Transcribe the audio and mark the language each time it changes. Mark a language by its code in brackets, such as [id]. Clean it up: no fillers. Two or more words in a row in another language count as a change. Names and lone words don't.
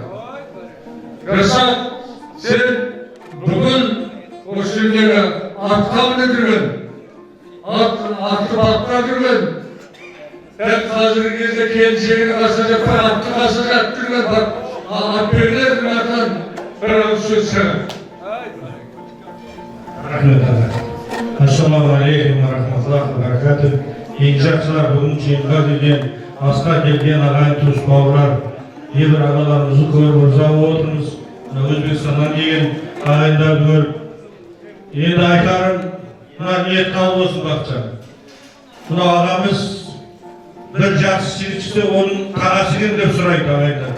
[kk] Жасақ, сен бүгін осы жердегі атқа мініп жүрген, атты баққа жүрген, дәл қазіргі кезде келіншегінің қасына жатпай, атты қасына жатып жүрген атбегілердің атынан бір ауыз сөз шығады. Рахмет аға. [ar] السلام عليكم ورحمة الله وبركاته. [kk] Ең жақсылар, бүгін жиынға келген, асқа келген ағайын туыс бауырлар, небір ағаларымызды көріп ырза отырмыз. Өзбекстаннан келген ағайындарды көріп. Енді айтарым, мына ниет қабыл болсын Бақытжан. Мына ағамыз бір жақсы сыйлықшы, оның қағасы кім деп сұрайды ағайындар.